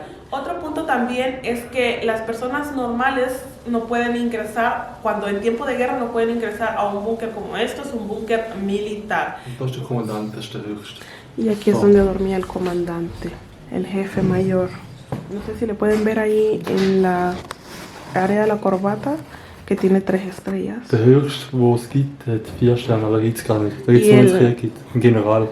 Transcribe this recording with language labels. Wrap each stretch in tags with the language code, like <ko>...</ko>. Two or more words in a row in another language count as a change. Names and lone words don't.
<es>Otro punto también es que las personas normales no pueden ingresar, cuando en tiempo de guerra no pueden ingresar a un búnker como esto, es un búnker militar. Y aquí es donde dormía el comandante, el jefe mayor. No sé si le pueden ver ahí en la área de la corbata, que tiene 3 estrellas.</es> <gsw>Der höchste, wo es gibt, hat 4 Sterne, aber gibt es gar nicht. Da gibt es nur einen Krieg, ein General.</gsw>